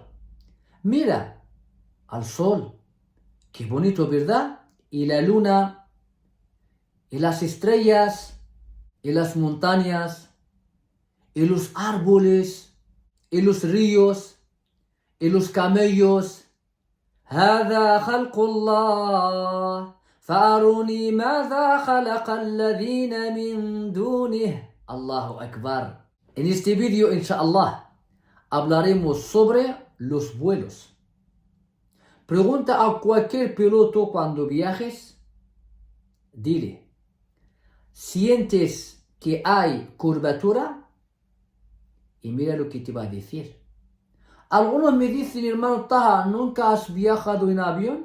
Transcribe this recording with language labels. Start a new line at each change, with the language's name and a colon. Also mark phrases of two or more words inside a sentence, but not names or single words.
Spanish: Mira al sol, qué bonito, ¿verdad? Y la luna, y las estrellas, y las montañas, y los árboles, y los ríos, y los camellos.
Arabic: هذا خلق الله فأروني ماذا خلق الذين من دونه. الله أكبر.
Spanish: En este vídeo, inshallah, hablaremos sobre los vuelos. Pregunta a cualquier piloto cuando viajes, dile, ¿sientes que hay curvatura? Y mira lo que te va a decir. Algunos me dicen, hermano Taha, ¿nunca has viajado en avión?